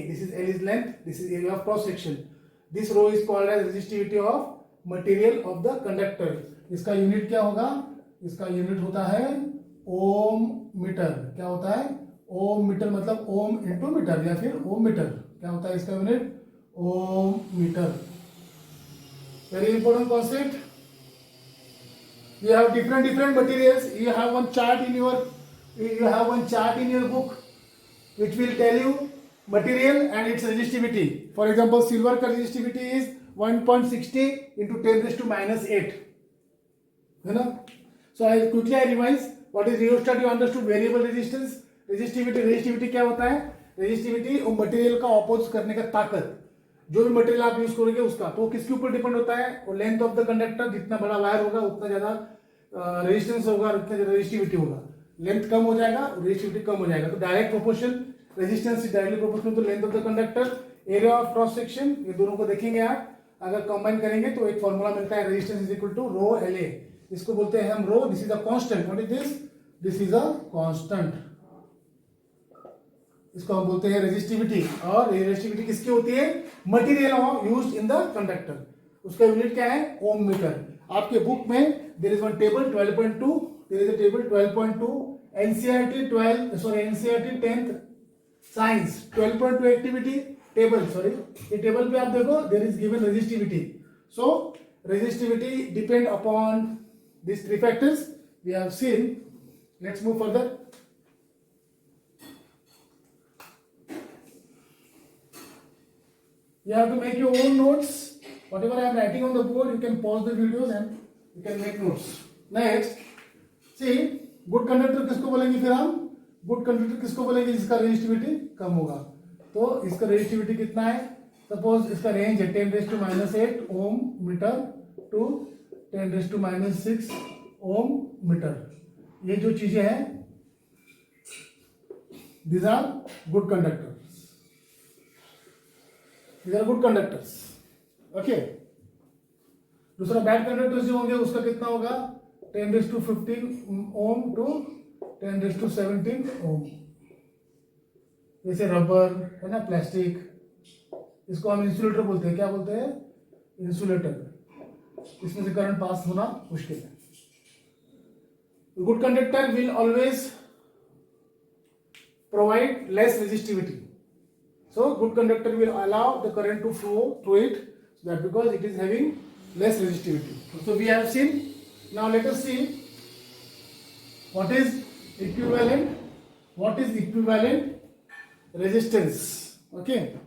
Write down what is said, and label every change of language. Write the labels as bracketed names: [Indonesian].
[English] This is L is length, this is area of cross section. This rho is called as resistivity of material of the conductor. [Hindi] इसका unit क्या होगा, इसका unit होता है ओम metre. क्या होता है, ओम मीटर, मतलब ओम इंटू मीटर या फिर ओम मीटर. क्या होता है इसका unit, Om metre. [English] Very important concept. You have different materials. You have one chart in your book which will tell you material and its resistivity. For example, silver का resistivity is 1.60 into 10 raised to minus 8. [Hindi] है ना? [English] So I quickly revise. What is rheostat? You understood variable resistance. [Hindi] Resistivity क्या होता है? Resistivity वो material का oppose करने का ताकत. जो भी मटेरियल आप यूज करोगे उसका, तो किसके ऊपर डिपेंड होता है, वो लेंथ ऑफ द कंडक्टर. जितना बड़ा वायर होगा उतना ज्यादा रेजिस्टेंस होगा, उतना ज्यादा रेजिस्टिविटी होगा. लेंथ कम हो जाएगा, रेजिस्टिविटी कम हो जाएगा. तो direct proportion, [English] Resistance is directly proportional to length of the conductor. [Hindi] Area of cross section, ये दोनों को देखेंगे आप. अगर कंबाइन करेंगे तो एक फॉर्मूला मिलता है, [English] Resistance is equal to rho L A. [Hindi] इसको बोलते हैं हम रो. [English] This is a constant. What is this, this is a constant. [Hindi] इसको हम बोलते हैं रेजिस्टिविटी. और रेजिस्टिविटी किसकी होती है, [English] Material used in the conductor. [Hindi] उसका यूनिट क्या है, ओम मीटर. आपके बुक में [English] There is one table 12.2. There is a table 12.2. NCERT 10th science 12.2 activity table. [Hindi] Sorry, ये टेबल पे आप देखो, [English] There is given resistivity. So resistivity depend upon this three factors we have seen. Let's move further. You have to make your own notes. Whatever I am writing on the board, you can pause the videos and you can make notes. [Hindi] Next, see, good conductor किसको बोलेंगे फिर हम, good conductor किसको बोलेंगे जिसका resistivity कम होगा. तो इसका रेजिस्टिविटी कितना है, सपोज इसका रेंज है 10 raised to minus 8 Om metre to 10 raised to minus 6 Om metre. ये जो चीजें हैं, [English] these are good conductors. These are good conductors. Okay. [Hindi] दूसरा बैड कंडक्टर्स जो होंगे उसका कितना होगा, 10 raised to 15 Om to 10 raised to 17 ओम. जैसे रबर है ना, प्लास्टिक, इसको हम इंसुलेटर बोलते हैं. क्या बोलते हैं, इंसुलेटर. इसमें से करंट पास होना मुश्किल है. [English] Good conductor will always provide less resistivity. So good conductor will allow the current to flow through it, so that because it is having less resistivity. So we have seen. Now let us see what is equivalent. What is equivalent resistance? Okay.